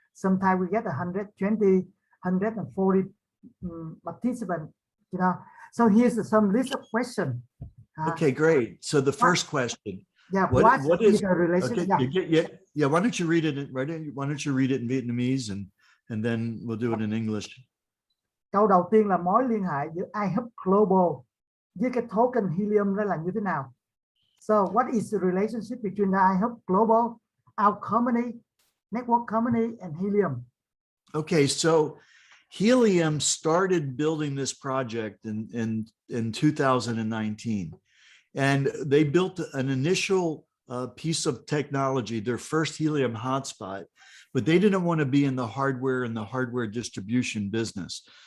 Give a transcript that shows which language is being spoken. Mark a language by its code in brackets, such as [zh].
[en] Sometimes we get 120, 140 participants, you know. So here's some list of questions. Okay, great. So the first question. Yeah, what is the relation? Okay, yeah. Why don't you read it? Why don't you read it in Vietnamese and then we'll do it in English. [vi] Câu đầu tiên là mối liên hệ giữa iHub Global với cái token Helium đó là như thế nào? [en] So what is the relationship between the iHub Global, our company, network company, and Helium? Okay, so Helium started building this project in 2019, and they built an initial piece of technology, their first Helium hotspot, but they didn't want to be in the hardware and the hardware distribution business.